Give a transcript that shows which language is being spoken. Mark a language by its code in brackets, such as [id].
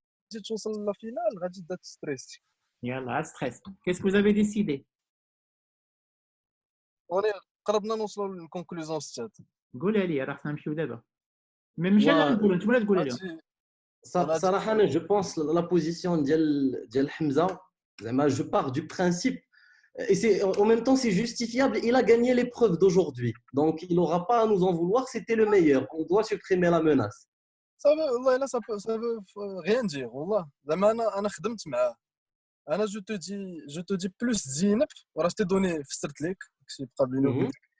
[ar] تجي توصل للفينال غادي تبدا تستريس. يلا stress. [fr] Qu'est-ce que vous avez décidé? [ar] وني قربنا نوصلوا للكونكلوزيون استاذ. قولها لي راه خصنا نمشيو دابا. ماشي انا نقول انتم اللي تقولوا لهم. صراحة أنا [fr] je pense la position [ar] ديال حمزة زعما [fr] je pars du principe et c'est en même temps c'est justifiable, il a gagné l'épreuve d'aujourd'hui donc il n'aura pas à nous en vouloir, c'était le meilleur, on doit supprimer la menace. Ça veut [ar] والله لا [fr] ça veut rien dire [ar] والله زعما انا خدمت معاه. انا [fr] je te dis plus [ar] زينب وراه [fr] je t'ai donné [ar] فسرت لك داكشي بقى بيني وبينك.